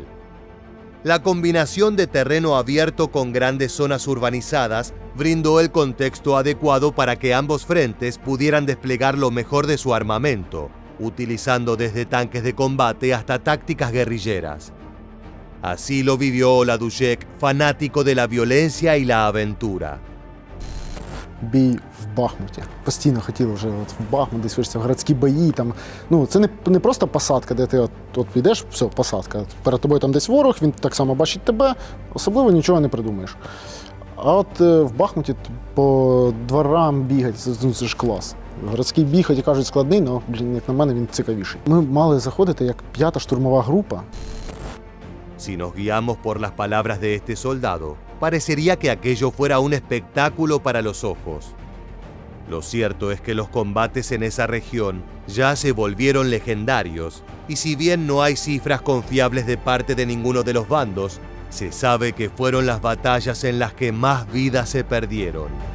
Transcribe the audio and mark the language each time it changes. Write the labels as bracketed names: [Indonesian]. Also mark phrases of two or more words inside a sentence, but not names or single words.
[Spanish] La combinación de terreno abierto con grandes zonas urbanizadas brindó el contexto adecuado para que ambos frentes pudieran desplegar lo mejor de su armamento, utilizando desde tanques de combate hasta tácticas guerrilleras. Así lo vivió Oladushek, fanático de la violencia y la aventura. [Ukrainian] Бій в Бахмуті. Постійно хотів вже в Бахмут, десь вирішити городські бої. Це не просто посадка, де ти от підеш, все, посадка. Перед тобою там десь ворог, він так само бачить тебе, особливо нічого не придумаєш. А от в Бахмуті по дворам бігати, це ж клас. Городський бій, хоч і кажуть, складний, але, як на мене, він цікавіший. Ми мали заходити як 5-та штурмова група. [Spanish] Si nos guiamos por las palabras de este soldado, parecería que aquello fuera un espectáculo para los ojos. Lo cierto es que los combates en esa región ya se volvieron legendarios, y si bien no hay cifras confiables de parte de ninguno de los bandos, se sabe que fueron las batallas en las que más vidas se perdieron.